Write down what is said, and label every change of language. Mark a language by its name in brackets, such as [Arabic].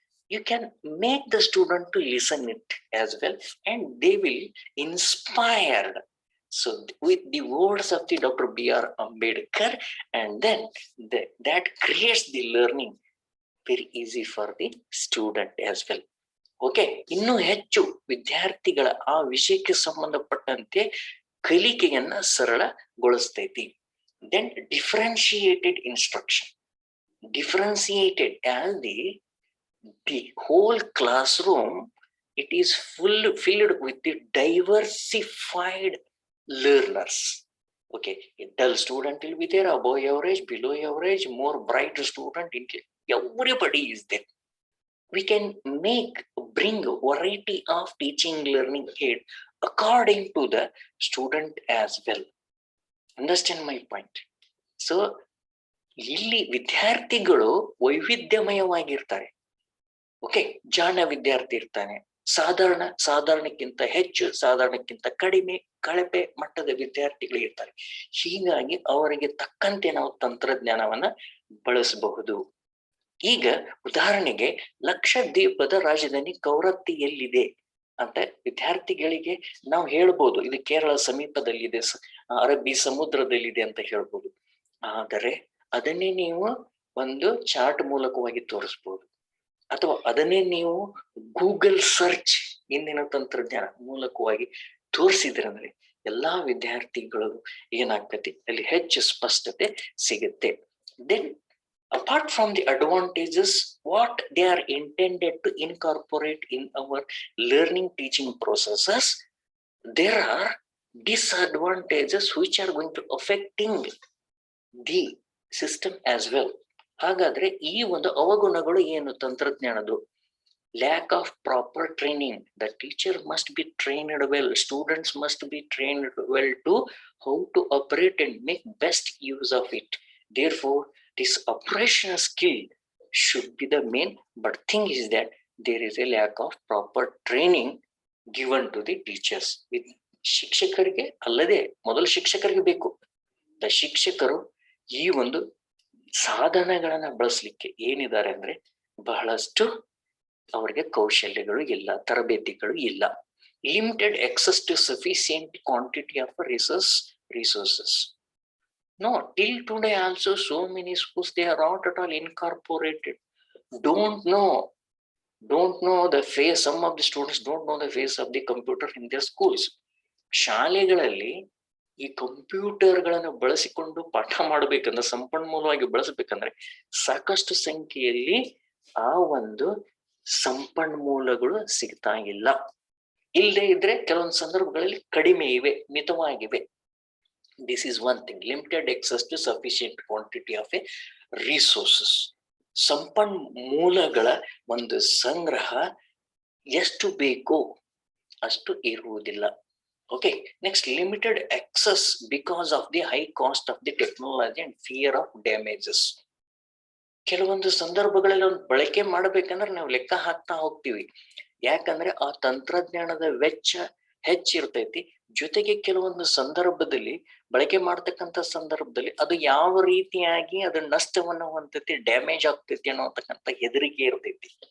[English] You can make the student to listen it as well and they will inspired. So with the words of the Dr. B.R. Ambedkar, and then that creates the learning very easy for the student as well. [Kannada] Okay, ಇನ್ನು ಹೆಚ್ಚು ವಿದ್ಯಾರ್ಥಿಗಳ ಆ ವಿಷಯಕ್ಕೆ ಸಂಬಂಧಪಟ್ಟಂತೆ ಕಲಿಕೆಯನ್ನ ಸರಳಗೊಳಿಸ್ತೈತಿ. [English] Then differentiated instruction. Differentiated as the whole classroom, it is filled with the diversified learners. Okay, a dull student will be there, above average, below average, more bright student, everybody is there. we can bring variety of teaching learning aid according to the student as well. Understand my point? [Kannada] So ಇಲ್ಲಿ ವಿದ್ಯಾರ್ಥಿಗಳು ವೈವಿಧ್ಯಮಯವಾಗಿರ್ತಾರೆ. Okay, ಜಾಣ ವಿದ್ಯಾರ್ಥಿ ಇರ್ತಾನೆ, ಸಾಧಾರಣಕ್ಕಿಂತ ಹೆಚ್ಚು, ಸಾಧಾರಣಕ್ಕಿಂತ ಕಡಿಮೆ, ಕಳಪೆ ಮಟ್ಟದ ವಿದ್ಯಾರ್ಥಿಗಳು ಇರ್ತಾರೆ. ಹೀಗಾಗಿ ಅವರಿಗೆ ತಕ್ಕಂತೆ ನಾವು ತಂತ್ರಜ್ಞಾನವನ್ನ ಬಳಸಬಹುದು. ಈಗ ಉದಾಹರಣೆಗೆ ಲಕ್ಷದ್ವೀಪದ ರಾಜಧಾನಿ ಕವರತ್ತಿ ಎಲ್ಲಿದೆ ಅಂತ ವಿದ್ಯಾರ್ಥಿಗಳಿಗೆ ನಾವು ಹೇಳ್ಬೋದು. ಇದು ಕೇರಳ ಸಮೀಪದಲ್ಲಿದೆ, ಅರಬ್ಬಿ ಸಮುದ್ರದಲ್ಲಿದೆ ಅಂತ ಹೇಳ್ಬೋದು. ಆದರೆ ಅದನ್ನೇ ನೀವು ಒಂದು ಚಾರ್ಟ್ ಮೂಲಕವಾಗಿ ತೋರಿಸ್ಬೋದು, ಅಥವಾ ಅದನ್ನೇ ನೀವು ಗೂಗಲ್ ಸರ್ಚ್ ಇಂದಿನ ತಂತ್ರಜ್ಞಾನ ಮೂಲಕವಾಗಿ ತೋರಿಸಿದ್ರೆ ಅಂದ್ರೆ ಎಲ್ಲಾ ವಿದ್ಯಾರ್ಥಿಗಳು ಏನಾಗ್ತತಿ, ಅಲ್ಲಿ ಹೆಚ್ಚು ಸ್ಪಷ್ಟತೆ ಸಿಗುತ್ತೆ. [English] Then apart from the advantages what they are intended to incorporate in our learning teaching processes, there are disadvantages which are going to affecting the system as well. [Kannada] ಹಾಗಾದ್ರೆ ಈ ಒಂದು ಅವಗುಣಗಳು ಏನು ತಂತ್ರಜ್ಞಾನದ್ದು? [English] lack of proper training. The teacher must be trained well, students must be trained well to how to operate and make best use of it. Therefore this operational skill should be the main, but thing is that there is a lack of proper training given to the teachers. [Kannada] ಶಿಕ್ಷಕರಿಗೆ ಅಲ್ಲದೆ ಮೊದಲು ಶಿಕ್ಷಕರಿಗೆ ಬೇಕು. The ಶಿಕ್ಷಕರು ಈ ಒಂದು ಸಾಧನಗಳನ್ನ ಬಳಸಲಿಕ್ಕೆ ಏನಿದ್ದಾರೆ ಅಂದ್ರೆ ಬಹಳಷ್ಟು ಅವರಿಗೆ ಕೌಶಲ್ಯಗಳು ಇಲ್ಲ, ತರಬೇತಿಗಳು ಇಲ್ಲ. [English] Limited access to sufficient quantity of resources. No, till today also so many schools, they are not at all incorporated. Don't know the face. Some of the students don't know the face of the computer in their schools. [Kannada] ಶಾಲೆಗಳಲ್ಲಿ ಈ ಕಂಪ್ಯೂಟರ್ಗಳನ್ನು ಬಳಸಿಕೊಂಡು ಪಾಠ ಮಾಡಬೇಕಂದ್ರೆ, ಸಂಪನ್ಮೂಲವಾಗಿ ಬಳಸಬೇಕಂದ್ರೆ ಸಾಕಷ್ಟು ಸಂಖ್ಯೆಯಲ್ಲಿ ಆ ಒಂದು ಸಂಪನ್ಮೂಲಗಳು ಸಿಗ್ತಾ ಇಲ್ಲ. ಇಲ್ಲದೆ ಇದ್ರೆ ಕೆಲವೊಂದು ಸಂದರ್ಭಗಳಲ್ಲಿ ಕಡಿಮೆ ಇವೆ, ಮಿತವಾಗಿವೆ. [English] This is one thing, limited access to sufficient quantity of a resources. [Kannada] ಸಂಪನ್ಮೂಲಗಳ ಒಂದು ಸಂಗ್ರಹ ಎಷ್ಟು ಬೇಕೋ ಅಷ್ಟು ಇರುವುದಿಲ್ಲ. [English] Okay, next limited access because of the high cost of the technology and fear of damages. [Kannada] ಕೆಲವೊಂದು ಸಂದರ್ಭಗಳಲ್ಲಿ ಒಂದು ಬಳಕೆ ಮಾಡಬೇಕಂದ್ರೆ ನಾವು ಲೆಕ್ಕ ಹಾಕ್ತಾ ಹೋಗ್ತೀವಿ, ಯಾಕಂದ್ರೆ ಆ ತಂತ್ರಜ್ಞಾನದ ವೆಚ್ಚ ಹೆಚ್ಚಿರ್ತೈತಿ. ಜೊತೆಗೆ ಕೆಲವೊಂದು ಸಂದರ್ಭದಲ್ಲಿ ಬಳಕೆ ಮಾಡ್ತಕ್ಕಂಥ ಸಂದರ್ಭದಲ್ಲಿ ಅದು ಯಾವ ರೀತಿಯಾಗಿ ಅದ್ರ ನಷ್ಟವನ್ನು ಹೊಂದೈತಿ, ಡ್ಯಾಮೇಜ್ ಆಗ್ತೈತಿ ಅನ್ನೋತಕ್ಕಂಥ ಹೆದರಿಕೆ ಇರ್ತೈತಿ.